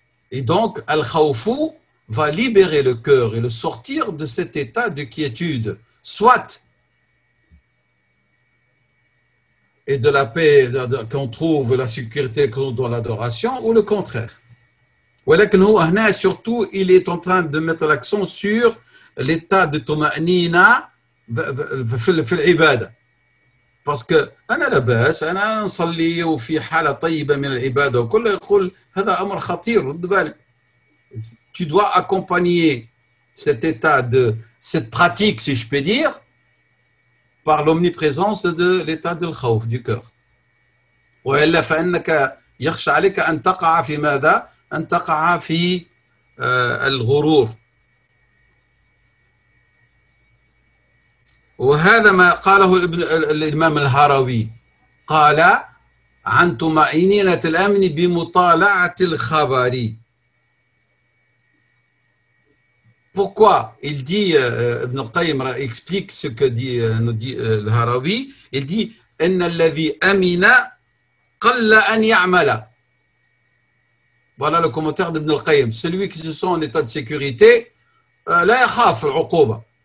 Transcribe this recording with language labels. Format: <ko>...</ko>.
<fr>Et donc, al-khawfu va libérer le cœur et le sortir de cet état de quiétude, soit et de la paix qu'on trouve, la sécurité qu'on trouve dans l'adoration, ou le contraire. Surtout, il est en train de mettre l'accent sur l'état de tuma'nina</fr> <ar>في العبادة.</ar> <fr>Parce que</fr> <ar>أنا لا بأس أنا نصلي وفي حالة طيبة من العبادة وكله يقول هذا أمر خطير رد بالك.</ar> <fr>Tu dois accompagner cet état de cette pratique, si je peux dire, par l'omniprésence de l'état de l'khawf du cœur.</fr> <ar>وإلا فإنك يخشى عليك أن تقع في ماذا؟ أن تقع في الغرور. وهذا ما قاله الإمام الهروي قال عن طمأنينة الأمن بمطالعة الخبر.</ar> <fr>Pourquoi? Il dit, Ibn al-Qayyim explique ce que nous dit le Harawi, il dit</fr> <ar>إن الذي أمن قل أن يعمل.</ar> <fr>Voilà le commentaire d'Ibn al-Qayyim. Celui qui se sent en état de sécurité,</fr> <ar>لا يخاف العقوبة.</ar>